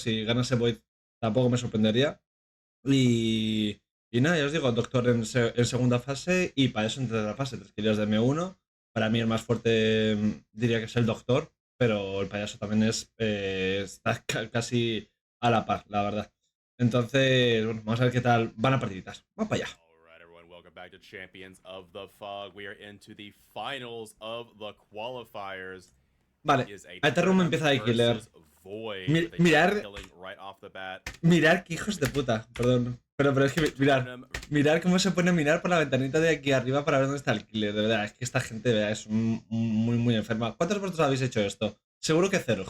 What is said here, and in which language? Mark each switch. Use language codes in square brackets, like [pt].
[es] Si ganase Void, tampoco me sorprendería. Y nada, ya os digo, Doctor en segunda fase y para eso en tercera fase, 3 kills de M1. Para mí el más fuerte diría que es el Doctor, pero el payaso también está casi a la par, la verdad. Entonces, bueno, vamos a ver qué tal van a partiditas. Vamos para allá. [en] Everyone, welcome back to Champions of the Fog. We are into the finals of the qualifiers. [es] Vale, Aeternum empieza de killer. Mirar, mirar que hijos de puta, perdón. Pero es que mirar cómo se pone a mirar por la ventanita de aquí arriba para ver dónde está el killer. De verdad, es que esta gente de verdad, es muy enferma. ¿Cuántos de vosotros habéis hecho esto? Seguro que cero.